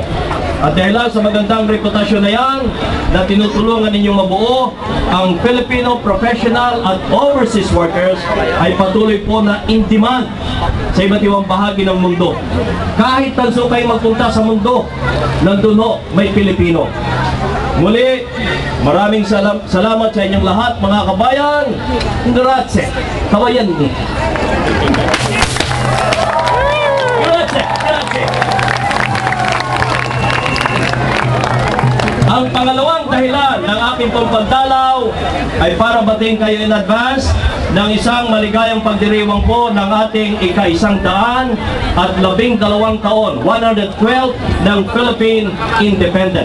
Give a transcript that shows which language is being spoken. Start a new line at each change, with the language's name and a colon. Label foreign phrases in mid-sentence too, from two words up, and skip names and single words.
Filipino: At dahil sa magandang reputasyon na yan, na tinutulungan ninyong mabuo, ang Filipino professional at
English: overseas workers
Filipino: ay patuloy po na
English: in demand
Filipino: sa iba't ibang bahagi ng mundo. Kahit tanso kayo magpunta sa mundo, nandun ho, may Pilipino. Muli, maraming salamat sa inyong lahat, mga kabayan.
Italian: Grazie. Kabayan. Grazie. Grazie.
Filipino: Ang pangalawang dahilan ng aking pagdalaw ay para batiin kayo
English: in advance
Filipino: ng isang maligayang pagdiriwang po ng ating ika-112 taon, 112 ng Philippine Independence.